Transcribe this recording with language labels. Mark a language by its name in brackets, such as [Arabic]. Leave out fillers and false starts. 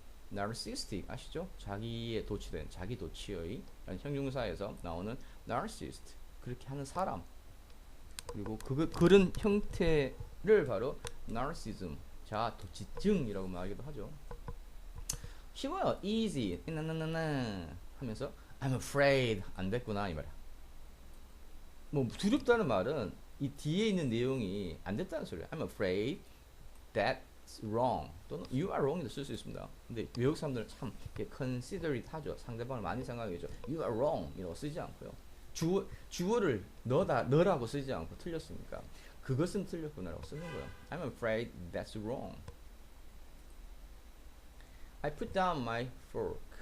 [Korean] narcissistic 아시죠? 자기에 도취된 자기 도취의 형용사에서 나오는 narcissist 그렇게 하는 사람 그리고 그런 형태를 바로 narcissism 자 도취증이라고 말하기도 하죠. 쉬워요. easy 나나나나 하면서 [English] I'm afraid [Korean] 안 됐구나 이 말이야. 뭐 두렵다는 말은 이 뒤에 있는 내용이 안 됐다는 소리야. [English] I'm afraid that's wrong 또는 you are wrong도 [Korean] 쓸 수 있습니다. 근데 외국 사람들은 참 consider it 하죠. 상대방을 많이 생각하죠. [English] You are wrong [Korean] 이라고 쓰지 않고요. 주어를 너라고 쓰지 않고 틀렸으니까 그것은 틀렸구나라고 쓰는 거예요. [English] I'm afraid that's wrong. I put down my fork.